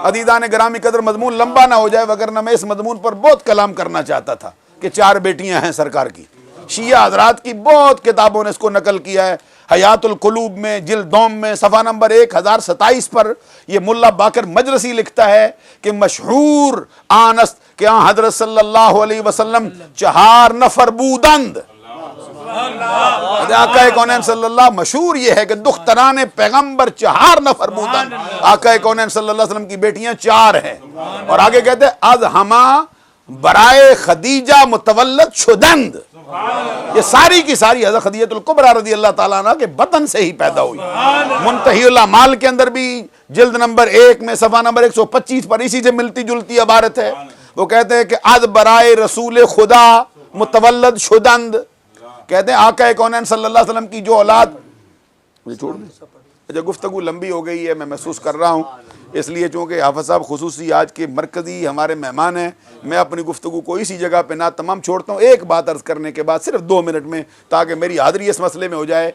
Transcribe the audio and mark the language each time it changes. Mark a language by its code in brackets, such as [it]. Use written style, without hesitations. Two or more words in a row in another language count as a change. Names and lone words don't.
[ur] عزیزان گرامی قدر مضمون لمبا نہ ہو جائے، وگرنہ میں اس مضمون پر بہت کلام کرنا چاہتا تھا کہ 4 بیٹیاں ہیں سرکار کی، شیعہ حضرات کی بہت کتابوں نے اس کو نقل کیا ہے، حیات القلوب میں جلد دوم میں صفحہ نمبر 1027 پر یہ ملا باقر مجلسی لکھتا ہے کہ [fa] مشہور آنست کہ حضرت صلی اللہ علیہ وسلم 4 نفر بودند، [ur] آقا کونین صلی اللہ، مشہور یہ ہے کہ [fa] دختران پیغمبر 4 نفر بودند، [ur] آقا کونین صلی اللہ علیہ وسلم کی بیٹیاں 4 ہیں، اور آگے کہتے ہیں [fa] از ہما برائے خدیجہ متولد شدند، [ur] یہ ساری کی ساری حضرت خدیجہ الکبریٰ رضی اللہ تعالیٰ عنہ کے بطن سے ہی پیدا ہوئی۔ منتہی الاعمال کے اندر بھی جلد نمبر 1 میں صفحہ نمبر 125 پر اسی سے ملتی جلتی عبارت ہے، وہ کہتے ہیں کہ [fa] از برائے رسول خدا متولد شدند، [ur] کہتے ہیں آقا کونین صلی اللہ علیہ وسلم کی جو اولاد، مجھے چھوڑ دیں، اچھا گفتگو لمبی ہو گئی ہے، میں محسوس کر رہا ہوں، اس لیے چونکہ حافظ صاحب خصوصی آج کے مرکزی ہمارے مہمان ہیں، میں اپنی گفتگو کو اسی جگہ پہ نہ تمام چھوڑتا ہوں، ایک بات عرض کرنے کے بعد صرف 2 منٹ میں، تاکہ میری حاضری اس مسئلے میں ہو جائے۔